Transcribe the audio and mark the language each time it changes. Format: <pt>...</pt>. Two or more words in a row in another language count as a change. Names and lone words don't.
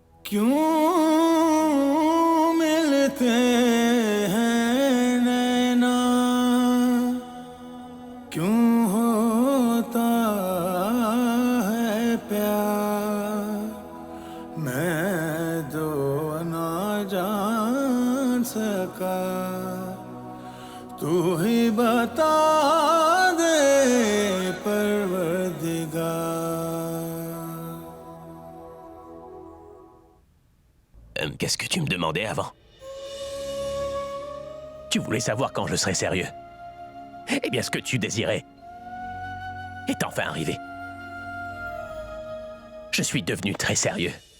<hi>क्यों मिलते हैं नैना, क्यों होता है प्यार, मैं दो ना जान सका, तू ही बता दे परवरदिगार।</hi> <fr>Qu'est-ce que tu me demandais avant? Tu voulais savoir quand je serais sérieux. Eh bien, ce que tu désirais est enfin arrivé. Je suis devenu très sérieux.</fr>